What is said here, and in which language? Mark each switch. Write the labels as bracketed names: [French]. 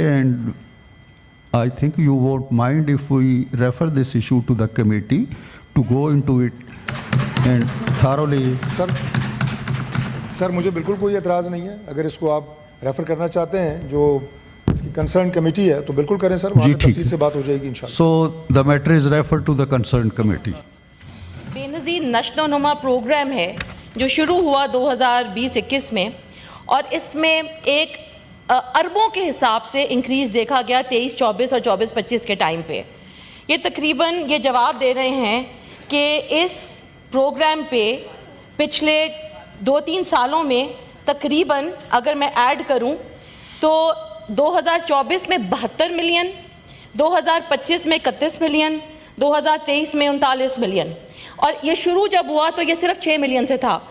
[English] And I think you won't mind if we refer this issue to the committee to go into it and thoroughly. [Urdu] سر مجھے بالکل کوئی اعتراض نہیں ہے. اگر اس کو آپ ریفر کرنا چاہتے ہیں جو اس کی کنسرن کمیٹی ہے تو بالکل کریں سر, وہاں تفصیل سے بات ہو جائے گی انشاءاللہ. [English] So the matter is referred to the concerned committee. [Urdu] بے نظیر نشو و نما پروگرام ہے جو شروع ہوا 2020-21 میں, اور اس میں ایک اربوں کے حساب سے انکریز دیکھا گیا 23-24 اور 24-25 کے ٹائم پہ. یہ تقریباً یہ جواب دے رہے ہیں کہ اس پروگرام پہ پچھلے 2-3 سالوں میں تقریباً اگر میں ایڈ کروں تو 2024 میں 72 ملین, 2025 میں 31 ملین, 2023 میں 39 ملین, اور یہ شروع جب ہوا تو یہ صرف 6 ملین سے تھا.